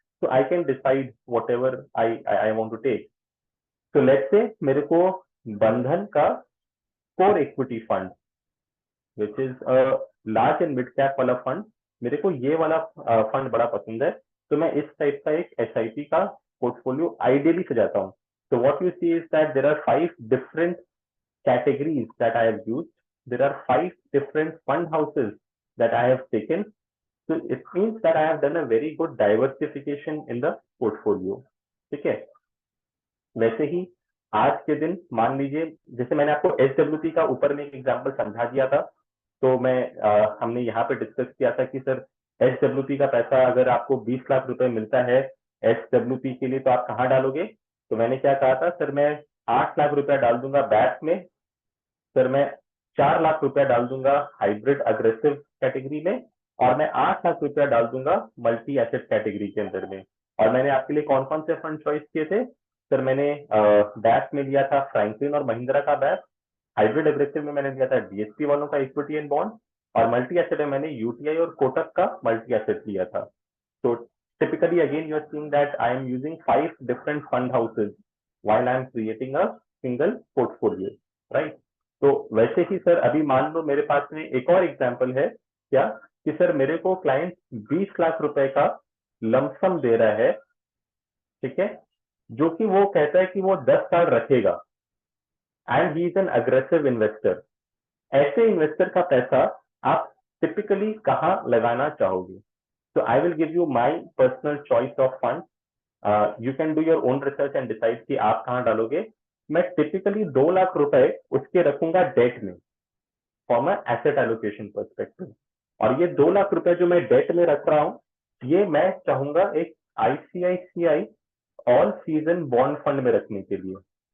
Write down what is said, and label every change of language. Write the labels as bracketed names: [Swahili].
[Hindi] तो [English] I can decide whatever I want to take. [Hindi] तो let's say मेरे को बंधन का core equity fund [English] which is [Hindi] large and mid cap वाला फंड, मेरे को ये वाला फंड बड़ा पसंद है। तो मैं इस टाइप का एक एसआईपी का पोर्टफोलियो आइडियली सजाता हूँ। [English] So what you see is that there are 5 different categories that I have used. There are 5 different fund houses that I have taken. So it means that I have done a very good diversification in the portfolio. [Hindi] ठीक है। वैसे ही आज के दिन मान लीजिए, जैसे मैंने आपको एसडब्ल्यूपी का ऊपर में एक एग्जांपल समझा दिया था, तो मैं हमने यहाँ पे डिस्कस किया था कि सर एसडब्ल्यूपी का पैसा अगर आपको 20 लाख रुपए मिलता है एसडब्ल्यूपी के लिए तो आप कहाँ डालोगे। तो मैंने क्या कहा था, सर मैं 8 लाख रुपया डाल दूंगा बैक में, सर मैं 4 लाख रुपया डाल दूंगा हाइब्रिड अग्रेसिव कैटेगरी में, और मैं 8 लाख रुपया डाल दूंगा मल्टी एसेट कैटेगरी के अंदर में। और मैंने आपके लिए कौन कौन से फंड चॉइस किए थे, सर मैंने बैक में लिया था फ्रैंकलिन और महिंद्रा का बैक, हाइब्रिड एग्रेसिव में मैंने लिया था डीएसपी वालों का इक्विटी एंड बॉन्ड, और मल्टी एसेट में मैंने यूटीआई और कोटक का मल्टी एसेट लिया था। [English] तो typically again you are seeing that I am using 5 different fund houses while I am creating a single portfolio, right? [Hindi] तो वैसे ही सर अभी मान लो मेरे पास में एक और एग्जांपल है क्या, कि सर मेरे को क्लाइंट 20 लाख रुपए का लमसम दे रहा है, ठीक है, जो कि वो कहता है कि वो 10 साल रखेगा, [English] And he is an aggressive investor. [Hindi] ऐसे इन्वेस्टर का पैसा आप टिपिकली कहाँ लगाना चाहोगे। [English] So I will give you my personal choice of fund. You can do your own research and decide [Hindi] कि आप कहाँ डालोगे। मैं टिपिकली 2 लाख रुपए उसके रखूंगा डेट में, [English] From asset allocation perspective. [Hindi] और ये 2 लाख रुपए जो मैं डेट में रख रहा हूँ, ये मैं चाहूंगा एक ICICI all season bond fund में रखने के लिए।